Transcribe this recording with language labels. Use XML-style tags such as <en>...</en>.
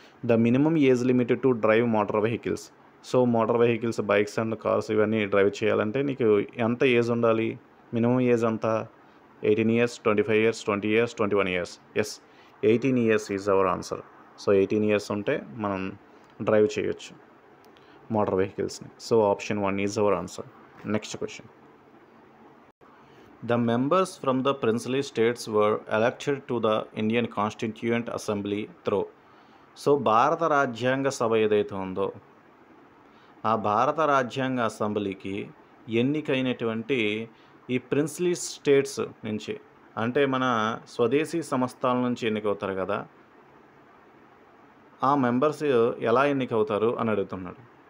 <en>The minimum age limit to drive motor vehicles. So motor vehicles, bikes and cars</en> <te>ఇవన్నీ drive చేయాలంటే నీకు ఎంత age ఉండాలి? Minimum age ఎంత?</te> <en>18 years, 25 years, 20 years, 21 years. Yes, 18 years is our answer.</en> <te>So 18 years ఉంటే మనం drive చేయొచ్చు motor వెహికల్స్ని.</te> <en>So option 1 is our answer. Next question. The members from the princely states were elected to the Indian Constituent Assembly through.</en> <te>So భారత రాజ్యాంగ సభ ఏదైతే ఉందో ఆ భారత రాజ్యాంగ అసెంబ్లీకి ఎన్నికైనటువంటి ఈ ప్రిన్స్లీ స్టేట్స్ నుంచి, అంటే మన స్వదేశీ సంస్థల నుంచి ఎన్నికవుతారు కదా, ఆ మెంబర్స్ ఎలా ఎన్నికవుతారు అని అడుగుతున్నాడు.</te>